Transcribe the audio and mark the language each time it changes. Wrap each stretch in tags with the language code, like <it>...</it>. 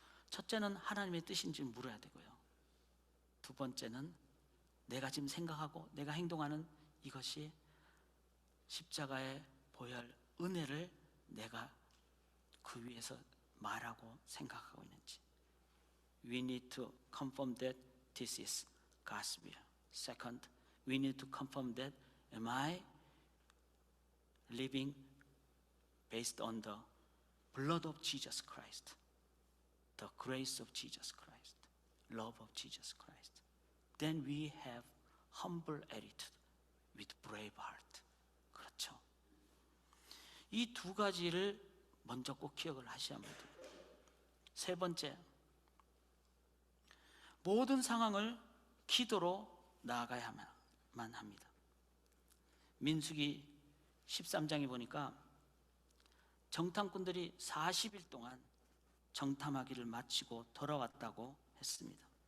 <ko>첫째는 하나님의 뜻인지 물어야 되고요. 두 번째는 내가 지금 생각하고 내가 행동하는 이것이 십자가의 보혈, 은혜를 내가 그 위에서 말하고 생각하고 있는지.</ko> <en>We need to confirm that this is God's will. Second, we need to confirm that am I living based on the blood of Jesus Christ, the grace of Jesus Christ, love of Jesus Christ. Then we have humble attitude with brave heart.</en> <ko>그렇죠. 이 두 가지를 먼저 꼭 기억을 하셔야만 됩니다. 세 번째, 모든 상황을 기도로 나아가야만 합니다. 민수기 13장에 보니까 정탐꾼들이 40일 동안 정탐하기를 마치고 돌아왔다고 했습니다.</ko>